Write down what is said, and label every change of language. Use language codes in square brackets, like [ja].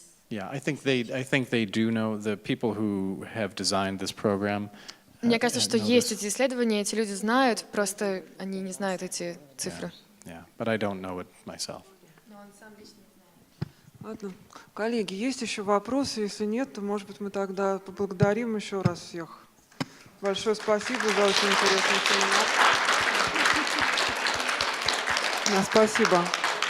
[en] Yeah, I think they do know, the people who have designed this program. [ru] Мне кажется, что есть эти исследования, эти люди знают, просто они не знают эти цифры. [en] Yeah, but I don't know it myself. [ru] Ладно. Коллеги, есть еще вопросы? Если нет, то, может быть, мы тогда поблагодарим еще раз всех. Большое спасибо за очень интересный семинар. Спасибо.